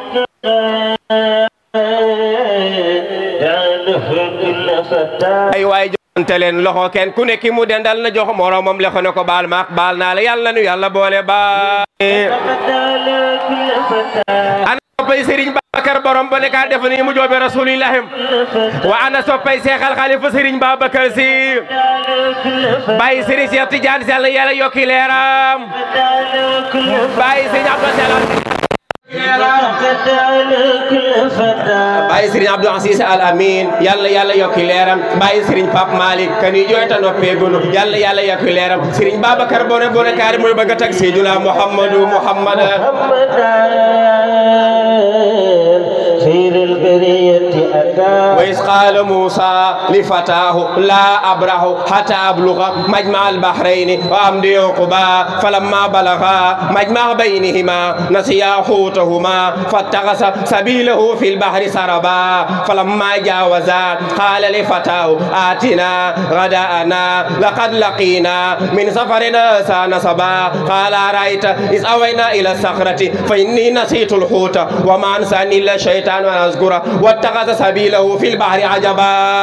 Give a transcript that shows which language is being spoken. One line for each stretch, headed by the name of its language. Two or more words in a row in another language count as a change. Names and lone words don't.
Wolof: ay waay joxante leen loxo kenn ku nekk mu dendal na jox moromam lexo ne ko baal ma baal naa la yàlla nu yàlla boole baal ana soppay Serigne Babacar borom ba nekk def ni mu joobe rasulillahi wa ana soppay Seexal Xalifa Serigne Babacar Sy bàyyi Serigne Cheikh Tidiane Sy yàlla yokki leeram bàyyi Serigne Abdou Salam bàyyi Serigne Abdou Aziz Al Amin yàlla yokki leeram bàyyi Serigne Pape Malick kani jooyta noppeegunu yàlla yokki leeram Serigne Babacar bone kaari mooy bëgg a tag Seydina Muhammadu
Arabic: وإذ قال موسى لفتاه لا أبرح حتى أبلغ مجمع البحرين وأمضي عقبا فلما بلغا مجمع بينهما نسيا حوتهما فاتخذ سبيله في البحر سربا فلما جاوزا قال لفتاه آتنا غداءنا لقد لقينا من سفرنا نصبا قال أرأيت إذ أوينا إلى الصخرة فإني نسيت الحوت وما أنساني إلا الشيطان وأن أذكره واتخذ سبيله في البحر عجبا